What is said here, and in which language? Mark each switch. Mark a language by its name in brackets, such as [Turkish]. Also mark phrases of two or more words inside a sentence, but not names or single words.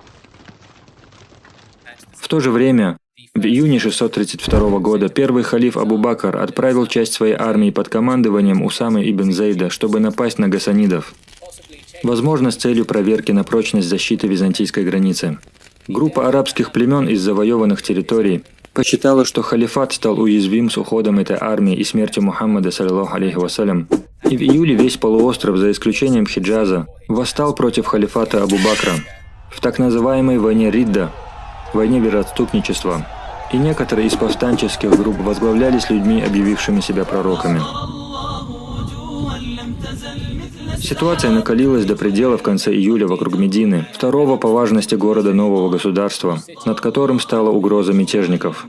[Russian] В то же время, в июне 632 года первый халиф Абу Бакр отправил часть своей армии под командованием Усамы ибн Зейда, чтобы напасть на гасанидов, возможно, с целью проверки на прочность защиты византийской границы. Группа арабских племен из завоеванных территорий посчитала, что халифат стал уязвим с уходом этой армии и смертью Мухаммада, [Arabic] صلى الله عليه وسلم, [Russian] и в июле весь полуостров, за исключением Хиджаза, восстал против халифата Абу Бакра в так называемой войне Ридда, войне вероотступничества, и некоторые из повстанческих групп возглавлялись людьми, объявившими себя пророками. Ситуация накалилась до предела в конце июля вокруг Медины, второго по важности города нового государства, над которым стала угроза мятежников.